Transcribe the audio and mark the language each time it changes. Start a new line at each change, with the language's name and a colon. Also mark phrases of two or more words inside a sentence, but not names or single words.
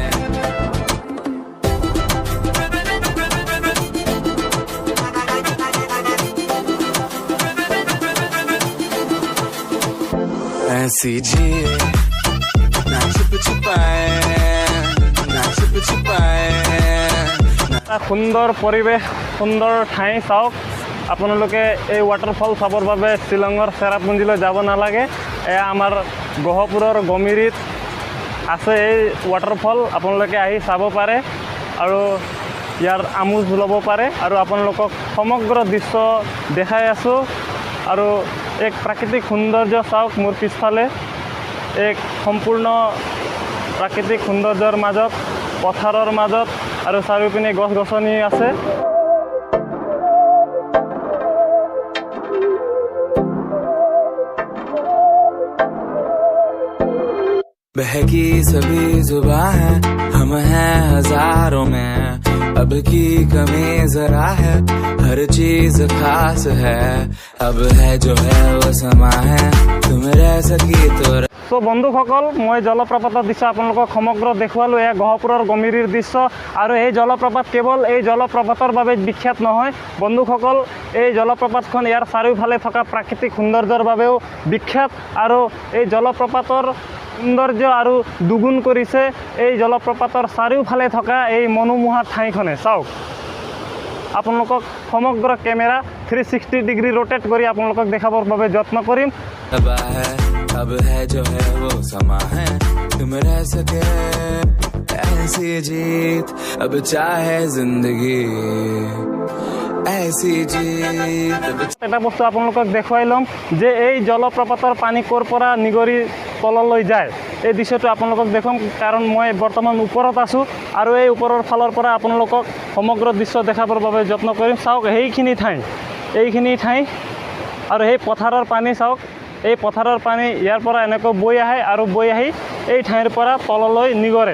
Hindi: ऐसी जी ना छिप छिपाए ना छिप छिपाए।
Assamese: এটা সুন্দৰ পৰিৱেশ, সুন্দৰ ঠাই। চাওক, আপোনালোকে এই ৱাটাৰফল চাবৰ বাবে শ্বিলঙৰ চেৰাপুঞ্জীলৈ যাব নালাগে। এয়া আমাৰ গহপুৰৰ গমিৰিত আছে এই ৱাটাৰফল। আপোনালোকে আহি চাব পাৰে আৰু ইয়াৰ আমোদ ল'ব পাৰে। আৰু আপোনালোকক সমগ্ৰ দৃশ্য দেখাই আছোঁ। আৰু এক প্ৰাকৃতিক সৌন্দৰ্য চাওক, মোৰ পিছফালে এক সম্পূৰ্ণ প্ৰাকৃতিক সৌন্দৰ্যৰ মাজত, পথাৰৰ মাজত, আৰু চাৰিওপিনে গছ গছনি আছে।
Hindi: बहकी सभी जुबां है हम हैं हजारों में। अब की कमी जरा है, हर चीज खास है, अब है जो है वो समा है, तुम रह सकी तो।
Assamese: চ' বন্ধুসকল, মই জলপ্ৰপাতৰ দৃশ্য আপোনালোকক সমগ্ৰ দেখুৱালোঁ। এয়া গহপুৰৰ গমিৰিৰ দৃশ্য। আৰু এই জলপ্ৰপাত কেৱল এই জলপ্ৰপাতৰ বাবে বিখ্যাত নহয় বন্ধুসকল, এই জলপ্ৰপাতখন ইয়াৰ চাৰিওফালে থকা প্ৰাকৃতিক সৌন্দৰ্যৰ বাবেও বিখ্যাত। আৰু এই জলপ্ৰপাতৰ সৌন্দৰ্য আৰু দুগুণ কৰিছে এই জলপ্ৰপাতৰ চাৰিওফালে থকা এই মনোমোহা ঠাইখনে। চাওক, আপোনালোকক সমগ্ৰ কেমেৰা 360 ডিগ্ৰী ৰোটেট কৰি আপোনালোকক দেখাবৰ বাবে যত্ন কৰিম।
Hindi: अब है जो है वो समा है, तुम रह सके ऐसी जीत, अब चाहे जिंदगी ऐसी जीत।
Assamese: এটা বস্তু আপোনালোকক দেখুৱাই ল'ম যে এই জলপ্ৰপাতৰ পানী ক'ৰ পৰা নিগৰি তললৈ যায়। এই দৃশ্যটো আপোনালোকক দেখুৱাম, কাৰণ মই বৰ্তমান ওপৰত আছোঁ আৰু এই ওপৰৰ ফালৰ পৰা আপোনালোকক সমগ্ৰ দৃশ্য দেখাবৰ বাবে যত্ন কৰিম। চাওক, এইখিনি ঠাই আৰু সেই পথাৰৰ পানী চাওক, এই পথাৰৰ পানী ইয়াৰ পৰা এনেকৈ বৈ আহে আৰু বৈ আহি এই ঠাইৰ পৰা তললৈ নিগৰে।